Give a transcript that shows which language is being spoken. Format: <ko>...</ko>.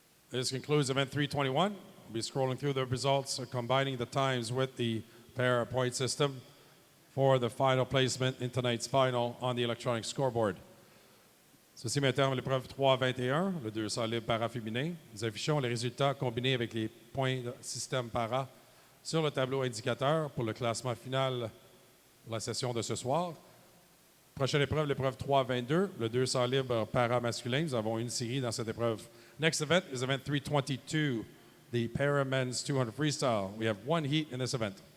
<en>This concludes event 321. We'll be scrolling through the results, combining the times with the para point system for the final placement in tonight's final on the electronic scoreboard.</en> <fr>Ceci met terme à l'épreuve 3-21, le 200 libre para féminin. Nous affichons les résultats combinés avec les points de système para sur le tableau indicateur pour le classement final pour la session de ce soir. Prochaine épreuve, l'épreuve 3-22, le 200 libre para masculin. Nous avons une série dans cette épreuve.</fr> <en>Next event is event 322, the para men's 200 freestyle. We have one heat in this event.</en>